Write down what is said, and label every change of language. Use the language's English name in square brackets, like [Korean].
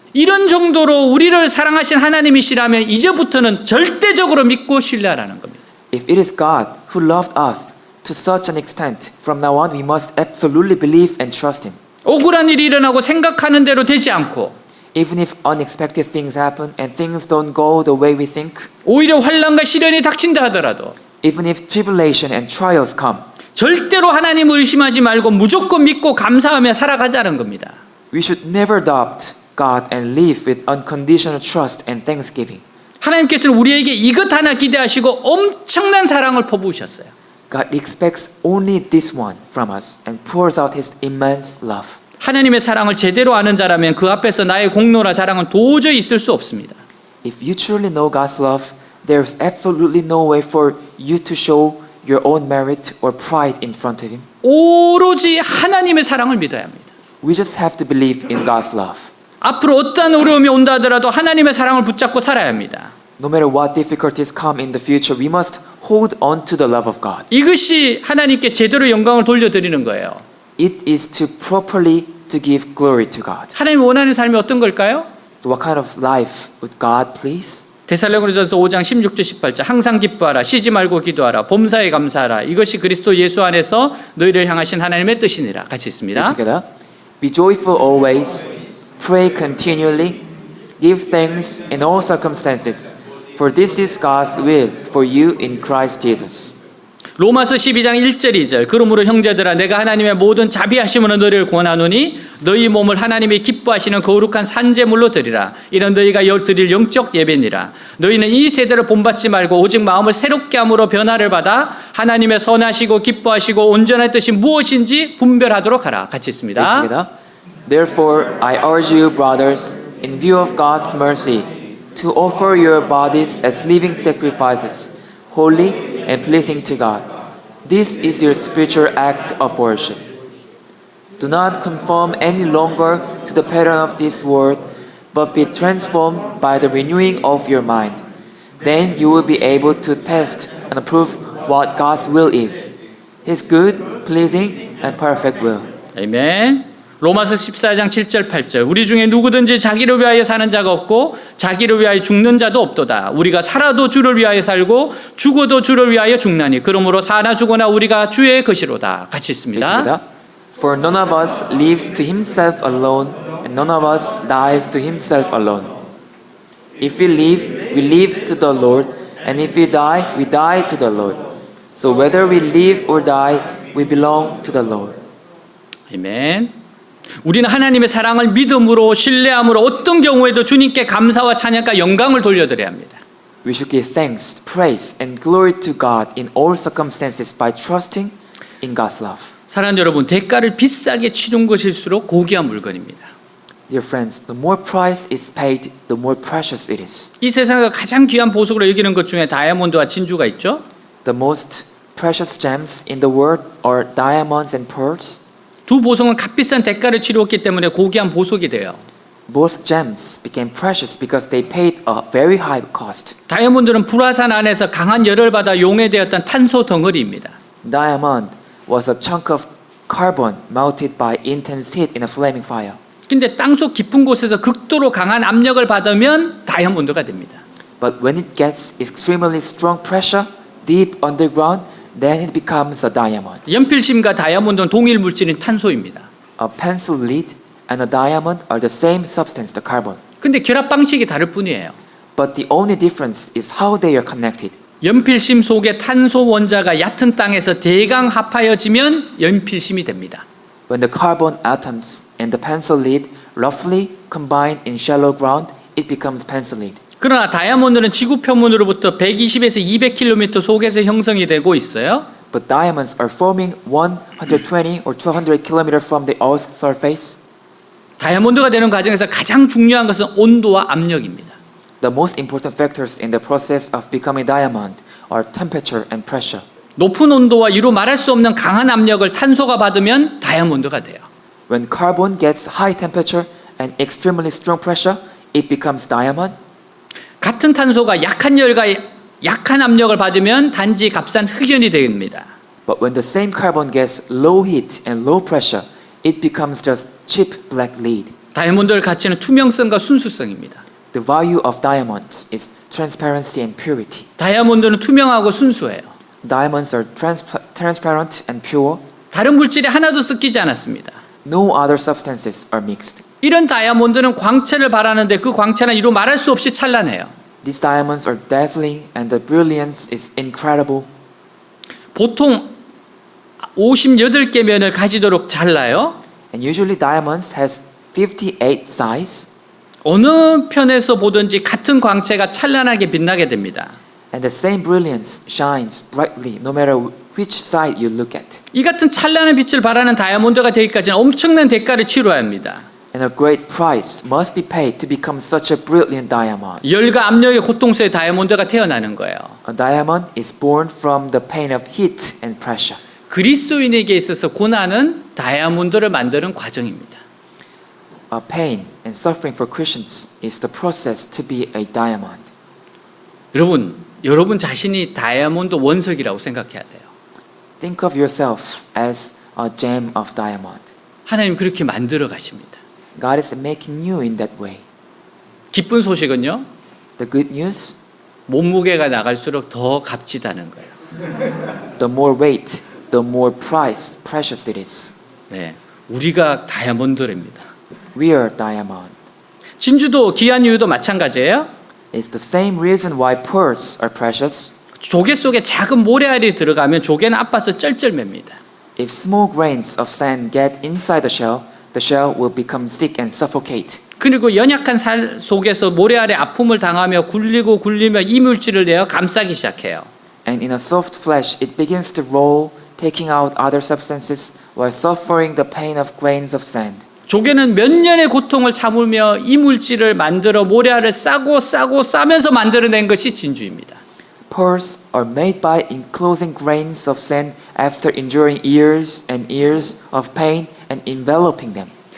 [Korean] 이런 정도로 우리를 사랑하신 하나님이시라면 이제부터는 절대적으로 믿고 신뢰하라는 겁니다. [English] If it is God who loved us to such an extent, from now on we must absolutely believe and trust him. [Korean] 억울한 일이 일어나고 생각하는 대로 되지 않고 [English] Even if unexpected things happen and things don't go the way we think, [Korean] 오히려 환난과 시련이 닥친다 하더라도 [English] even if tribulation and trials come, [Korean] 절대로 하나님을 의심하지 말고 무조건 믿고 감사하며 살아가자는 겁니다. [English] we should never doubt God and live with unconditional trust and thanksgiving. [Korean] 하나님께서는 우리에게 이것 하나 기대하시고 엄청난 사랑을 퍼부으셨어요. [English] God expects only this one from us and pours out his immense love. [Korean] 하나님의 사랑을 제대로 아는 자라면 그 앞에서 나의 공로나 자랑은 도저히 있을 수 없습니다. [English] If you truly know God's love, there's absolutely no way for you to show your own merit or pride in front of him. [Korean] 오로지 하나님의 사랑을 믿어야 합니다. [English] We just have to believe in God's love. [Korean] 앞으로 어떠한 어려움이 온다 하더라도 하나님의 사랑을 붙잡고 살아야 합니다. [English] No matter what difficulties come in the future, we must hold on to the love of God. [Korean] 이것이 하나님께 제대로 영광을 돌려드리는 거예요. [English] It is to properly to give glory to God. [Korean] 하나님 원하는 삶이 어떤 걸까요? [English] So what kind of life would God please? [Korean] 데살로니가전서 5장 16절 18절 항상 기뻐하라 쉬지 말고 기도하라 범사에 감사하라 이것이 그리스도 예수 안에서 너희를 향하신 하나님의 뜻이니라. 같이 있습니다. [English] Together. Be joyful always, pray continually, give thanks in all circumstances, for this is God's will for you in Christ Jesus. [Korean] 로마서 12장 1절 2절 그러므로 형제들아 내가 하나님의 모든 자비하심으로 너희를 권하노니 너희 몸을 하나님이 기뻐하시는 거룩한 산제물로 드리라. 이는 너희가 드릴 영적 예배니라. 너희는 이 세대를 본받지 말고 오직 마음을 새롭게 함으로 변화를 받아 하나님의 선하시고 기뻐하시고 온전한 뜻이 무엇인지 분별하도록 하라. 같이 있습니다. [English] Together. Therefore, I urge you, brothers, in view of God's mercy, to offer your bodies as living sacrifices, holy and pleasing to God. This is your spiritual act of worship. Do not conform any longer to the pattern of this world, but be transformed by the renewing of your mind. Then you will be able to test and approve what God's will is, His good, pleasing, and perfect will. [Korean] 아멘. 로마서 14장 7절 8절 우리 중에 누구든지 자기를 위하여 사는 자가 없고 자기를 위하여 죽는 자도 없도다. 우리가 살아도 주를 위하여 살고 죽어도 주를 위하여 죽나니 그러므로 사나 죽거나 우리가 주의 것이로다. 같이 있습니다. [English] For none of us lives to himself alone, and none of us dies to himself alone. If we live to the Lord, and if we die to the Lord. So whether we live or die, we belong to the Lord. [Korean] 아멘. 우리는 하나님의 사랑을 믿음으로 신뢰함으로 어떤 경우에도 주님께 감사와 찬양과 영광을 돌려드려야 합니다. [English] We should give thanks, praise, and glory to God in all circumstances by trusting in God's love. [Korean] 사랑하는 여러분, 대가를 비싸게 치른 것일수록 고귀한 물건입니다. [English] Dear friends, the more price is paid, the more precious it is. [Korean] 이 세상에서 가장 귀한 보석으로 여기는 것 중에 다이아몬드와 진주가 있죠. [English] The most precious gems in the world are diamonds and pearls. [Korean] 두 보석은 값비싼 대가를 치루었기 때문에 고귀한 보석이 돼요. [English] Both gems became precious because they paid a very high cost. [Korean] 다이아몬드는 불화산 안에서 강한 열을 받아 용해되었던 탄소 덩어리입니다. [English] Diamond was a chunk of carbon melted by intense heat in a flaming fire. [Korean] 근데 땅속 깊은 곳에서 극도로 강한 압력을 받으면 다이아몬드가 됩니다. [English] But when it gets extremely strong pressure deep underground, then it becomes a diamond. [Korean] 연필심과 다이아몬드는 동일 물질인 탄소입니다. [English] A pencil lead and a diamond are the same substance, the carbon. [Korean] 근데 결합 방식이 다를 뿐이에요. [English] But the only difference is how they are connected. [Korean] 연필심 속에 탄소 원자가 얕은 땅에서 대강 합하여지면 연필심이 됩니다. [English] When the carbon atoms in the pencil lead roughly combine in shallow ground, it becomes pencil lead. [Korean] 그러나 다이아몬드는 지구 표면으로부터 120에서 200km 속에서 형성이 되고 있어요. [English] But diamonds are forming 120 or 200 kilometers from the Earth's surface. [Korean] 다이아몬드가 되는 과정에서 가장 중요한 것은 온도와 압력입니다. [English] The most important factors in the process of becoming diamond are temperature and pressure. [Korean] 높은 온도와 이루 말할 수 없는 강한 압력을 탄소가 받으면 다이아몬드가 돼요. [English] When carbon gets high temperature and extremely strong pressure, it becomes diamond. [Korean] 같은 탄소가 약한 열과 약한 압력을 받으면 단지 값싼 흑연이 됩니다. [English] But when the same carbon gets low heat and low pressure, it becomes just cheap black lead. [Korean] 다이아몬드의 가치는 투명성과 순수성입니다. [English] The value of diamonds is transparency and purity. [Korean] 다이아몬드는 투명하고 순수해요. [English] Diamonds are transparent and pure. [Korean] 다른 물질이 하나도 섞이지 않았습니다. [English] No other substances are mixed. [Korean] 이런 다이아몬드는 광채를 발하는데 그 광채는 이루 말할 수 없이 찬란해요. [English] These diamonds are dazzling and the brilliance is incredible. [Korean] 보통 58개 면을 가지도록 잘라요. [English] And usually diamonds has 58 sides. [Korean] 어느 편에서 보든지 같은 광채가 찬란하게 빛나게 됩니다. [English] And the same brilliance shines brightly no matter which side you look at. [Korean] 이 같은 찬란한 빛을 발하는 다이아몬드가 되기까지는 엄청난 대가를 치러야 합니다. [English] And a great price must be paid to become such a brilliant diamond. [Korean] 열과 압력의 고통스의 다이아몬드가 태어나는 거예요. [English] A diamond is born from the pain of heat and pressure. [Korean] 그리스도인에게 있어서 고난은 다이아몬드를 만드는 과정입니다. [English] A pain and suffering for Christians is the process to be a diamond. [Korean] 여러분 자신이 다이아몬드 원석이라고 생각해야 돼요. [English] Think of yourself as a gem of diamond. [Korean] 하나님 그렇게 만들어 가십니다. [English] God is making you in that way. [Korean] 기쁜 소식은요. [English] The good news, [Korean] 몸무게가 나갈수록 더 값지다는 거예요. [English] the more weight, the more precious it is. [Korean] 네, 우리가 다이아몬드랍니다. [English] We are diamond. [Korean] 진주도 귀한 이유도 마찬가지예요. [English] It's the same reason why pearls are precious. [Korean] 조개 속에 작은 모래알이 들어가면 조개는 아파서 쩔쩔맵니다. [English] If small grains of sand get inside the shell will become sick and suffocate. [Korean] 그리고 연약한 살 속에서 모래알의 아픔을 당하며 굴리며 이물질을 내어 감싸기 시작해요. [English] And in a soft flesh it begins to roll, taking out other substances while suffering the pain of grains of sand. [Korean] 조개는 몇 년의 고통을 참으며 이물질을 만들어 모래알을 싸면서 만들어낸 것이 진주입니다. [English] Pearls are made by enclosing grains of sand after enduring years and years of pain and enveloping them.